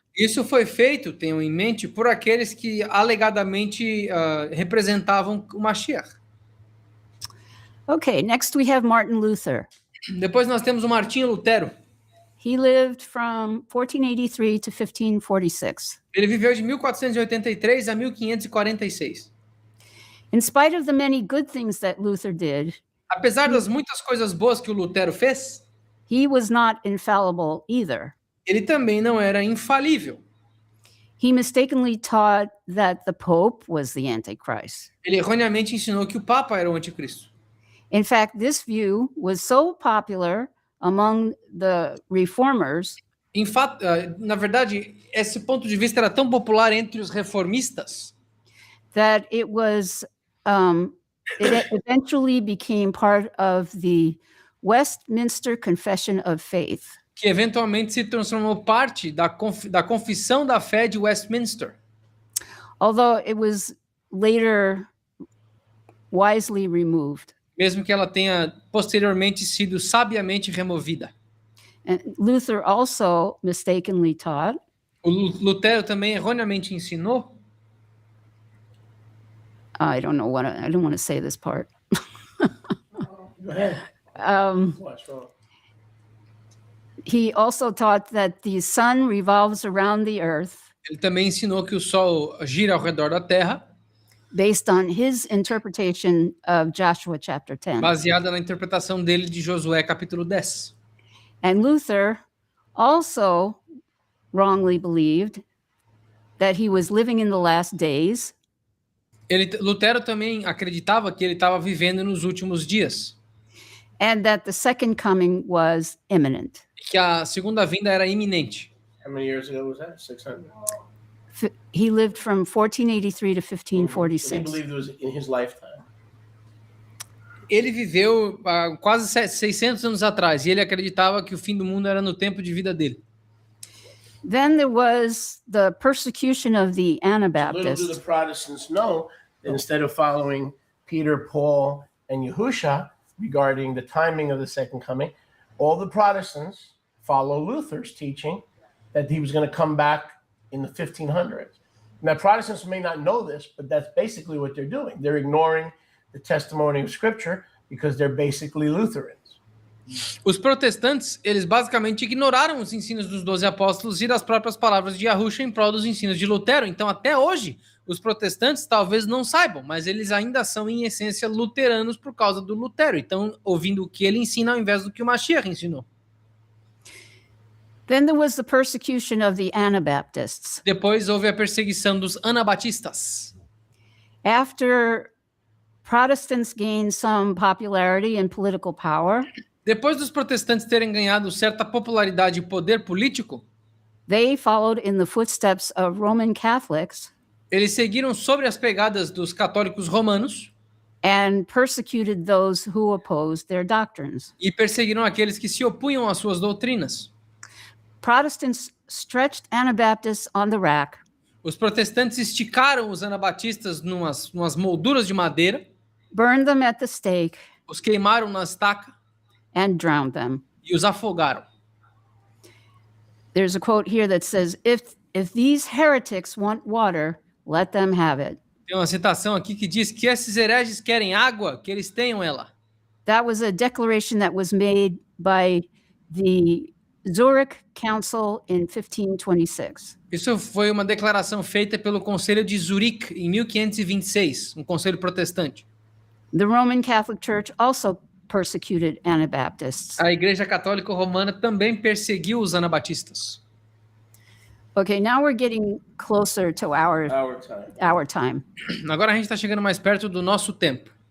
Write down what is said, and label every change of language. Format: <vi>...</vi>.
<pt>Isso foi feito, tenham em mente, por aqueles que alegadamente representavam o Mashiach.</pt> <en>Okay, next we have Martin Luther.</en> <pt>Depois nós temos o Martinho Lutero.</pt> <en>He lived from 1483 to 1546.</en> <pt>Ele viveu de 1483 a 1546.</pt> <en>In spite of the many good things that Luther did,</en> <pt>Apesar das muitas coisas boas que o Lutero fez,</pt> <en>he was not infallible either.</en> <pt>ele também não era infalível.</pt> <en>He mistakenly taught that the Pope was the Antichrist.</en> <pt>Ele erroneamente ensinou que o Papa era o anticristo.</pt> <en>In fact, this view was so popular among the reformers</en> <pt>Em fato, na verdade, esse ponto de vista era tão popular entre os reformistas</pt> <en>that it was it eventually became part of the Westminster Confession of Faith.</en> <pt>que eventualmente se transformou parte da confissão da fé de Westminster.</pt> <en>Although it was later wisely removed.</en> <pt>Mesmo que ela tenha posteriormente sido sabiamente removida.</pt> <en>And Luther also mistakenly taught</en> <pt>O Lutero também erroneamente ensinou,</pt> <en>I don't want to say this part. Go ahead. What's wrong? He also taught that the sun revolves around the earth</en> <pt>ele também ensinou que o Sol gira ao redor da Terra,</pt> <en>based on his interpretation of Joshua chapter 10.</en> <pt>baseada na interpretação dele de Josué capítulo 10.</pt> <en>And Luther also wrongly believed that he was living in the last days</en> <pt>Lutero também acreditava que ele estava vivendo nos últimos dias,</pt> <en>and that the second coming was imminent.</en> <pt>que a segunda vinda era iminente.</pt> <en>How many years ago was that? 600. He lived from 1483 to He 1546. believed it was in his lifetime.</en> <pt>Ele viveu quase 600 anos atrás e ele acreditava que o fim do mundo era no tempo de vida dele.</pt> <en>Then there was the persecution of the Little do the Anabaptists. Protestants know that instead of following Peter, Paul, and Yahusha regarding the timing of the second coming, all the Protestants follow Luther's teaching that he was going to come back in the 1500s. Now, Protestants may not know this, but that's basically what they're doing. They're ignoring the testimony of Scripture because they're basically Lutherans.</en> <pt>Os protestantes, eles basicamente ignoraram os ensinos dos 12 apóstolos e das próprias palavras de Yahusha em prol dos ensinos de Lutero. Então, até hoje, os protestantes talvez não saibam, mas eles ainda são, em essência, luteranos por causa do Lutero. Então, ouvindo o que ele ensina ao invés do que o Mashiach ensinou.</pt> <en>Then there was the persecution of the Anabaptists.</en> <pt>Depois houve a perseguição dos anabatistas.</pt> <en>After Protestants gained some popularity and political power,</en> <pt>Depois dos protestantes terem ganhado certa popularidade e poder político,</pt> <en>they followed in the footsteps of Roman Catholics</en> <pt>eles seguiram sobre as pegadas dos católicos romanos</pt> <en>and persecuted those who opposed their doctrines.</en> <pt>e perseguiram aqueles que se opunham às suas doutrinas.</pt> <en>Protestants stretched Anabaptists on the rack</en> <pt>Os protestantes esticaram os anabatistas numas molduras de madeira</pt> <en>burned them at the stake,</en> <pt>os queimaram na estaca</pt> <en>and drowned them.</en> <pt>e os afogaram.</pt> <en>There's a quote here that says, if these heretics want water, let them have it.</en> <pt>Tem uma citação aqui que diz que esses hereges querem água, que eles tenham ela.</pt> <en>That was a declaration that was made by the Zurich Council in 1526.</en> <pt>Isso foi uma declaração feita pelo Conselho de Zurique em 1526, um conselho protestante.</pt> <en>The Roman Catholic Church also persecuted Anabaptists.</en> <pt>A Igreja Católica Romana também perseguiu os anabatistas.</pt> <en>Okay, now we're getting closer to our time.</en> <pt>Agora a gente está chegando mais perto do nosso tempo.</pt>